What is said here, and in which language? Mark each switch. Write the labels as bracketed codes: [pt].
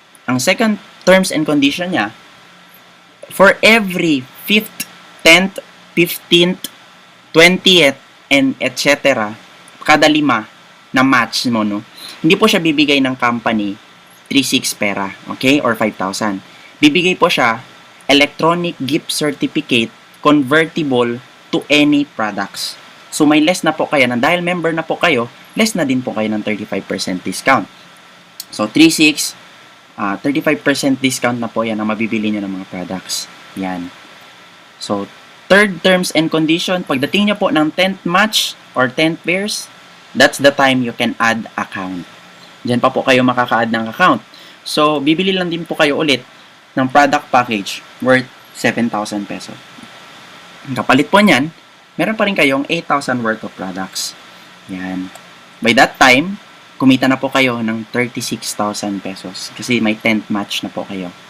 [en] Ang second terms and condition niya, for every 5th, 10th, 15th, 20th, and etc., [tl] kada 5 na match mo, [en] no? [tl] Hindi po siya bibigay ng company 3,600 pera, okay? Or 5,000. Bibigay po siya [en] electronic gift certificate convertible to any products. [tl] So may less na po kayo, dahil member na po kayo, less na din po kayo ng 35% discount. So 3.6, 35% discount na po yan ang mabibili nyo ng mga products. Yan. [en] So, third terms and condition, [tl] pagdating nyo po ng [en] 10th match or 10th pairs, that's the time you can add account. [tl] Diyan pa po kayo makaka-add ng account. So, bibili lang din po kayo ulit ng product package worth 7,000 pesos. Ang kapalit po niyan, meron pa rin kayong 8,000 worth of products. Yan. [en] By that time, [tl] kumita na po kayo ng 36,000 pesos kasi may 10th match na po kayo.